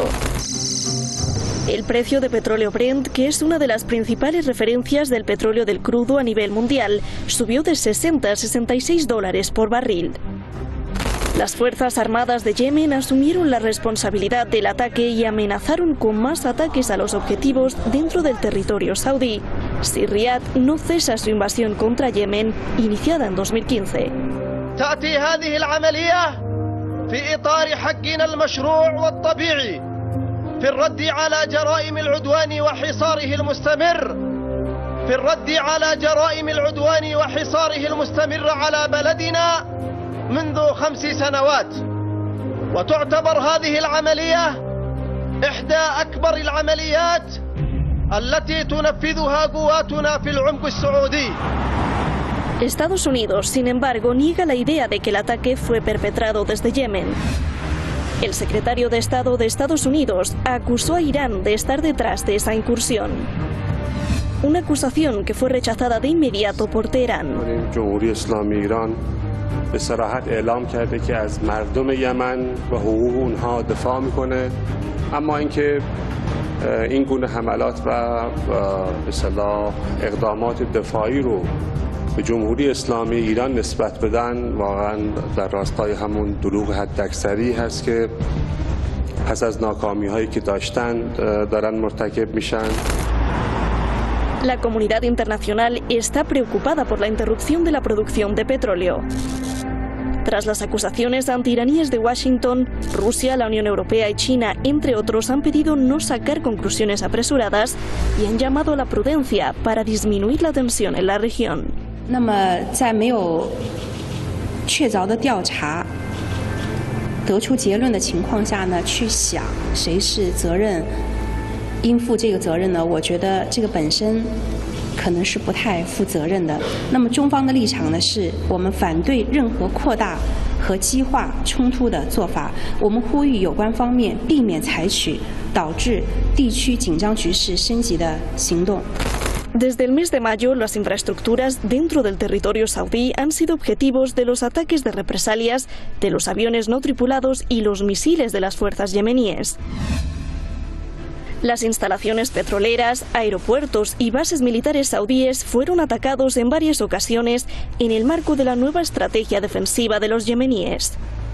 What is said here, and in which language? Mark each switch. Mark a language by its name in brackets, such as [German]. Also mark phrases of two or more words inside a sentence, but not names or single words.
[Spanish] El precio de petróleo Brent, que es una de las principales referencias del petróleo del crudo a nivel mundial, subió de 60 a 66 dólares por barril. Las Fuerzas Armadas de Yemen asumieron la responsabilidad del ataque y amenazaron con más ataques a los objetivos dentro del territorio saudí si Riad no cesa su invasión contra Yemen, iniciada en 2015. [Arabic] تأتي هذه العملية في إطار حقنا المشروع والطبيعي في الرد على جرائم العدوان وحصاره المستمر في الرد على جرائم العدوان وحصاره المستمر على بلدنا منذ 5 سنوات، وتعتبر هذه العملية إحدى أكبر العمليات التي تنفذها قواتنا في العمق السعودي. [Spanish] Estados Unidos, sin embargo, niega la idea de que el ataque fue perpetrado desde Yemen. El secretario de Estado de Estados Unidos acusó a Irán de estar detrás de esa incursión. Una acusación que fue rechazada de inmediato por Teherán. [Persian] به صراحت اعلام کرده که از مردم یمن و حقوق اونها دفاع میکنه، اما اینکه این گونه حملات و به اصطلاح اقدامات دفاعی رو به جمهوری اسلامی ایران نسبت بدن واقعا در راستای همون دروغ حداکثری هست که پس از ناکامی هایی که داشتن دارن مرتکب میشن. [Spanish] La comunidad internacional está preocupada por la interrupción de la producción de petróleo. Tras las acusaciones antiiraníes de Washington, Rusia, la Unión Europea y China, entre otros, han pedido no sacar conclusiones apresuradas y han llamado a la prudencia para disminuir la tensión en la región. [Chinese] 那么，在没有确凿的调查得出结论的情况下呢，去想谁是责任应负这个责任呢？我觉得这个本身可能是不太负责任的。那么中方的立场呢，是我们反对任何扩大和激化冲突的做法。我们呼吁有关方面避免采取导致地区紧张局势升级的行动。 [Spanish] Desde el mes de mayo, las infraestructuras dentro del territorio saudí han sido objetivos de los ataques de represalias de los aviones no tripulados y los misiles de las fuerzas yemeníes. Las instalaciones petroleras, aeropuertos y bases militares saudíes fueron atacados en varias ocasiones en el marco de la nueva estrategia defensiva de los yemeníes.